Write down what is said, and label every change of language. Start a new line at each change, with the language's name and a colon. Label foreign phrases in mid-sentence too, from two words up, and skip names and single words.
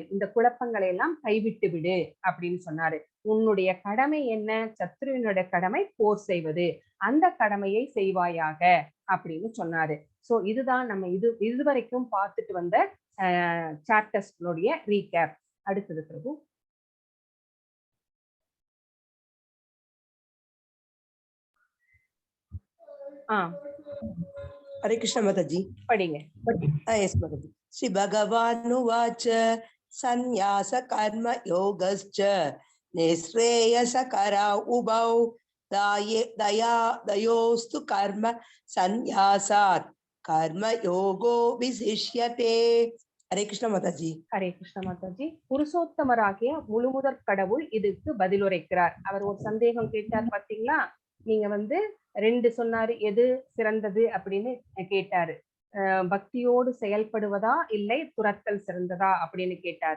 Tamil: இந்த குழப்பங்களை எல்லாம் கைவிட்டு விடு அப்படின்னு சொன்னாரு. உன்னுடைய கடமை என்ன? சத்ருவினுடைய கடமை போர் செய்வது. அந்த கடமையை செய்வாயாக அப்படின்னு சொன்னாரு. சோ இதுதான் நம்ம இதுவரைக்கும் பார்த்துட்டு வந்த சாப்டர்ஸ்னுடைய ரீகேப். அடுத்தது பிரபு.
Hindi: हरे कृष्ण माताजी
Tamil: படிங்க.
Hindi: यस माताजी।
Sanskrit: श्री भगवानुवाच संन्यास कर्म योगश्च निःश्रेयसकरा उभौ दयोस्तु कर्म संन्यासात् कर्म योगो विशिष्यते।
Hindi: हरे कृष्ण माताजी।
Tamil: ஹரே கிருஷ்ண மாதாஜி. புருஷோத்தமராகிய முழுமுதற் கடவுள் இதுக்கு பதிலுரைக்கிறார். அவர் ஒரு சந்தேகம் கேட்டார் பாத்தீங்களா? நீங்க வந்து 2 சொன்னாரு, எது சிறந்தது அப்படின்னு கேட்டாரு. பக்தியோடு செயல்படுவதா இல்லை துரத்தல் சிறந்ததா அப்படின்னு கேட்டாரு.